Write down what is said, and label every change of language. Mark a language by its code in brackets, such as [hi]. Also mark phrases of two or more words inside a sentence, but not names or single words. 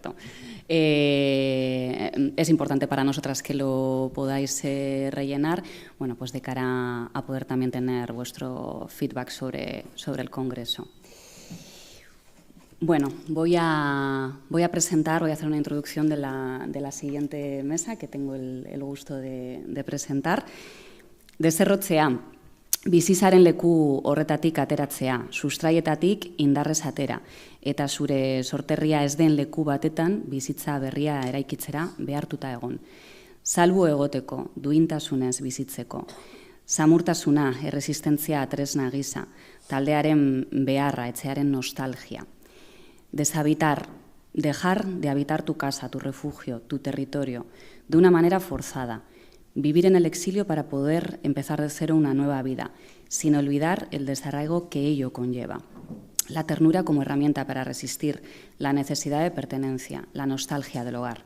[es] Es importante para nosotras que lo podáis rellenar, bueno, pues de cara a poder también tener vuestro feedback sobre el Congreso. Bueno, voy a hacer una introducción de la siguiente mesa que tengo el gusto de presentar. [eu] Deserrotzea, bizizaren leku horretatik ateratzea, sustraietatik indarrez atera, eta zure sorterria ez den leku batetan bizitza berria eraikitzera behartuta egon. Salbu egoteko, duintasunez bizitzeko. Samurtasuna, erresistentzia tresna gisa, taldearen beharra, etxearen nostalgia. [es] Deshabitar, dejar de habitar tu casa, tu refugio, tu territorio, de una manera forzada. Vivir en el exilio para poder empezar de cero una nueva vida, sin olvidar el desarraigo que ello conlleva. La ternura como herramienta para resistir la necesidad de pertenencia, la nostalgia del hogar.